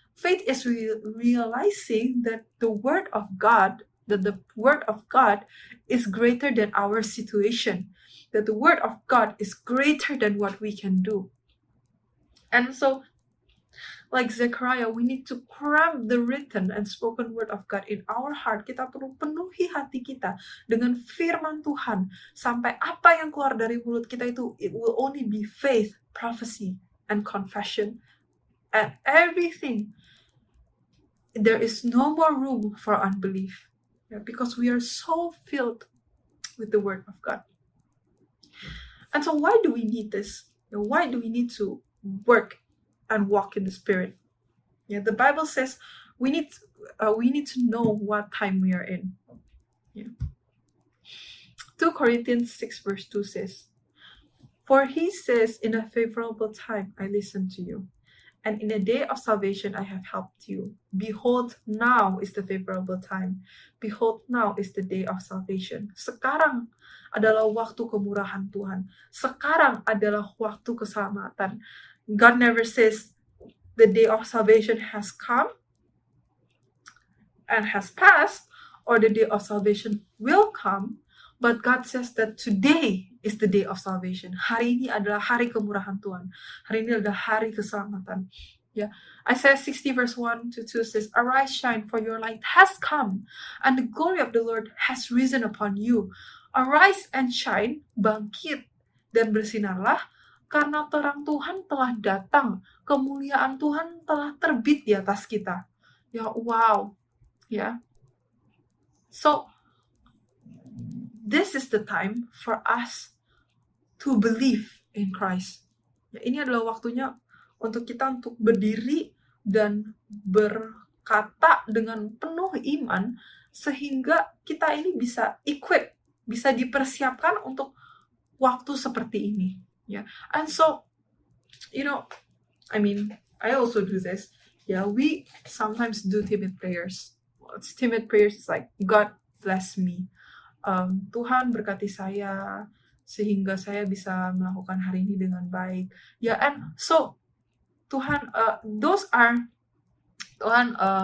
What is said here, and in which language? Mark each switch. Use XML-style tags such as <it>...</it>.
<en>Faith is realizing that the word of God, that the word of God is greater than our situation. That the word of God is greater than what we can do. And so, like Zechariah, we need to cram the written and spoken word of God in our heart.</en> <id>Kita perlu penuhi hati kita dengan firman Tuhan. Sampai apa yang keluar dari mulut kita itu,</id> <en>it will only be faith, prophecy, and confession. And everything. There is no more room for unbelief. Yeah, because we are so filled with the word of God. And so why do we need this? Why do we need to work and walk in the Spirit? Yeah, the Bible says we need to know what time we are in. Yeah. 2 Corinthians 6 verse 2 says, "For he says, in a favorable time I listened to you, and in a day of salvation I have helped you. Behold, now is the favorable time. Behold, now is the day of salvation."</en> <id>Sekarang adalah waktu kemurahan Tuhan. Sekarang adalah waktu keselamatan.</id> <en>God never says the day of salvation has come and has passed, or the day of salvation will come, but God says that today is the day of salvation.</en> <id>Hari ini adalah hari kemurahan Tuhan. Hari ini adalah hari keselamatan.</id> <en>Yeah. Isaiah 60 verse 1 to 2 says, "Arise, shine, for your light has come, and the glory of the Lord has risen upon you. Arise and shine,</en> <id>bangkit dan bersinarlah, karena terang Tuhan telah datang, kemuliaan Tuhan telah terbit di atas kita." Ya, wow. Ya.</id> <en>So, this is the time for us to believe in Christ.</en> <id>Ya, ini adalah waktunya untuk kita untuk berdiri dan berkata dengan penuh iman sehingga kita ini bisa equip, bisa dipersiapkan untuk waktu seperti ini.</id> <en>Yeah, and so, I also do this. Yeah, we sometimes do timid prayers. Timid prayers is like, God bless me.</en> <id>Tuhan berkati saya sehingga saya bisa melakukan hari ini dengan baik.</id> <en>Yeah, and so Tuhan, those are Tuhan</en>